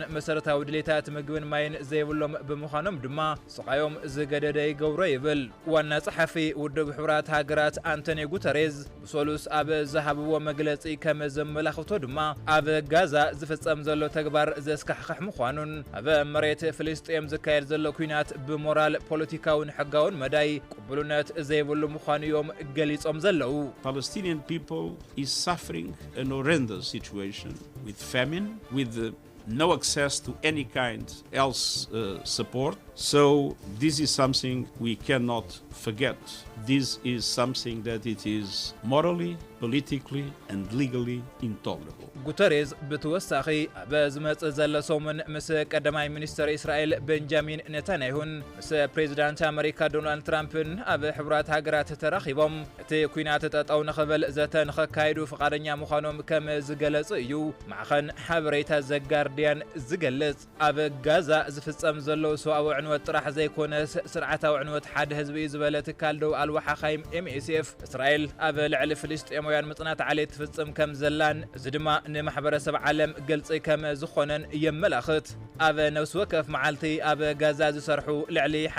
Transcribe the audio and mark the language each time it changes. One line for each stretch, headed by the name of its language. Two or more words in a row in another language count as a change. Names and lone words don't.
Tigrinya: መሰረታዊ ድሌታት ምግብን ማይን ዘይብሎም ብምዃኖም ድማ ስቃዮም ዝገደደ ይገብሮ ይብል ዋና ጸሓፊ ውድብ ሕቡራት ሃገራት አንቶኒ ጉተሬዝ ብሶሉስ ኣብ ዝሃብዎ መግለጺ ከም ዘመላኽቶ ድማ ኣብ ጋዛ ዝፍጸም ዘሎ ተግባር ዘስካሕክሕ ምዃኑን ኣብ መሬት ፍልስጤም ዝካየድ ዘሎ ኩናት ብሞራል ፖለቲካውን ሕጋውን መዳይ ቅቡልነት ዘይብሉ ምዃኑ እዮም ገሊጾም ዘለው
English: Palestinian people is suffering an horrendous situation with famine, with no access to any kind else support. So this is something we cannot forget. This is something that it is morally, politically and legally intolerable.
Tigrinya: ጉተሬዝ ብተወሳኺ ኣብ ዝመጽእ ዘሎ ሰሙን ምስ ቀዳማይ ሚኒስትር እስራኤል ቤንጃሚን ኔታንያሁን ምስ ፕሬዚዳንት ኣሜሪካ ዶናልድ ትራምፕን ኣብ ሕቡራት ሃገራት ተራኺቦም እቲ ኩናት ጠጠው ንኽብል ዘተ ንኸካይዱ ፈቃደኛ ምዃኖም ከም ዝገለጹ እዩ ማዕኸን ሓበሬታ ዘጋርድያን ዝገልጽ ኣብ ጋዛ ዝፍጸም ዘሎ ሰብኣዊ ዕንወት ጥራሕ ዘይኮነስ ስርዓታዊ ዕንወት ሓደ ህዝቢ ዝበለ ትካል ደው ኣልዋሓ ኻይም ኤምኤስኤፍ እስራኤል ኣብ ልዕሊ ፍልስጤማውያን ምጽናት ዓሌት ትፍጽም ከም ዘላን እዚ ድማ ንማሕበረሰብ ዓለም ገልጺ ከም ዝኾነን የመላኽት ኣብ ነፍሲ ወከፍ መዓልቲ ኣብ ጋዛ ዝሰርሑ ልዕሊ